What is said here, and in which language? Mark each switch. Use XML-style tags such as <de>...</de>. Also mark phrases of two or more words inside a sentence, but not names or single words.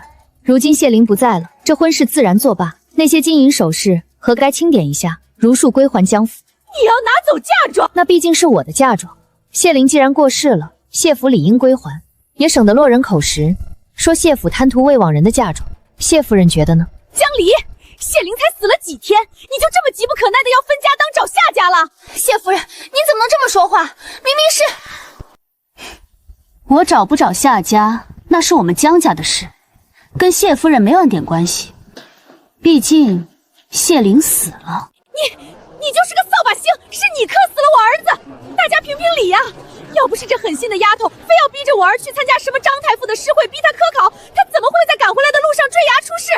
<zh>如今謝靈不在了，這婚事自然作罷。那些金銀首飾，何該清點一下，如數歸還江府。你要拿走嫁妝？那畢竟是我的嫁妝。謝靈既然過世了，謝府理應歸還，也省得落人口實，說謝府貪圖未往人的嫁妝。謝夫人覺得呢？江離，謝靈才死了幾天，你就這麼急不可耐的要分家當找下家了？謝夫人，您怎麼能這麼說話？明明是…… 我找不找下家，那是我們江家的事，跟謝夫人沒有一點關係。畢竟謝靈死了。你就是個掃把星，是你克死了我兒子！大家評評理呀！要不是這狠心的丫頭非要逼着我兒去參加什麼張太傅的詩會，逼他科考，他怎麼會在趕回來的路上墜崖出事？</zh>